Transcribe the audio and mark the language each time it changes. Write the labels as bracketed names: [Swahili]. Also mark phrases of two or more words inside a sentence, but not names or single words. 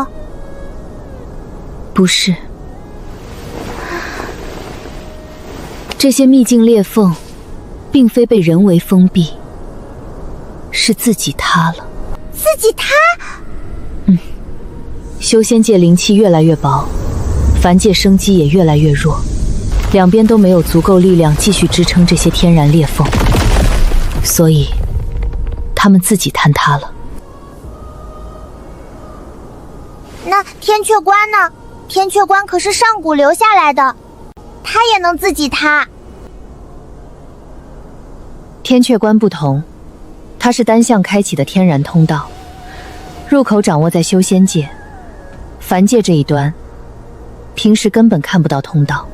[Chinese] 不是，這些秘境裂縫，並非被人為封閉，是自己塌了。自己塌？修仙界靈氣越來越薄，凡界生機也越來越弱，兩邊都沒有足夠力量繼續支撐這些天然裂縫，所以他們自己坍塌了。那天闕關呢？天闕關可是上古留下來的，它也能自己塌。天闕關不同，它是單向開啟的天然通道，入口掌握在修仙界，凡界這一端，平時根本看不到通道。